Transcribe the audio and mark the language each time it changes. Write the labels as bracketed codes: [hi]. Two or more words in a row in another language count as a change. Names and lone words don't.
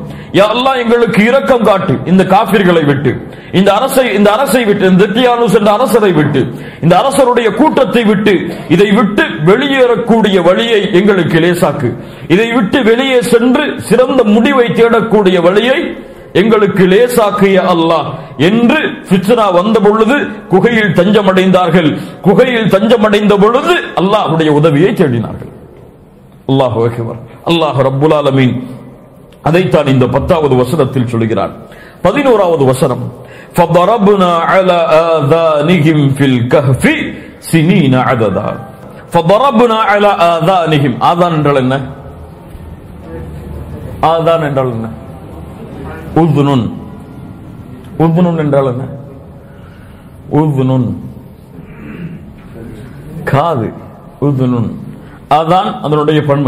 [ar] يا الله [ta] எங்களுக்கு இரக்கம் காட்டு, இந்த காஃபிர்களை விட்டு, இந்த அரசை விட்டு, இந்த தியானுஸ் என்ற அரசரை விட்டு, இந்த அரசருடைய கூட்டத்தை விட்டு, இதை விட்டு வெளியேறக்கூடிய வழியை எங்களுக்கு லேசாக்கு, இதை விட்டு வெளியே சென்று சிறந்த முடிவை தேடக்கூடிய வழியை எங்களுக்கு லேசாக்கிய அல்லாஹ் என்று ஃபித்னா வந்த பொழுது குகையில் தஞ்சமடைந்தார்கள். குகையில் தஞ்சமடைந்த பொழுது அல்லாஹ்வுடைய உதவியை தேடினார்கள். [ar] الله أكبر. الله رب العالمين [ta] அதைத்தான் இந்த 10வது வசனத்தில் சொல்கிறார். 11வது வசனம், [ar] فضربنا على آذانهم في الكهف سنين عددا. فضربنا على آذانهم. [ta] ஆதான் என்றால் என்ன? ஆதான் என்றால் என்ன? உذுனுன். உذுனுன் என்றால் என்ன? உذுனுன் காது. உذுனுன் அதான் அதனுடைய பன்மை.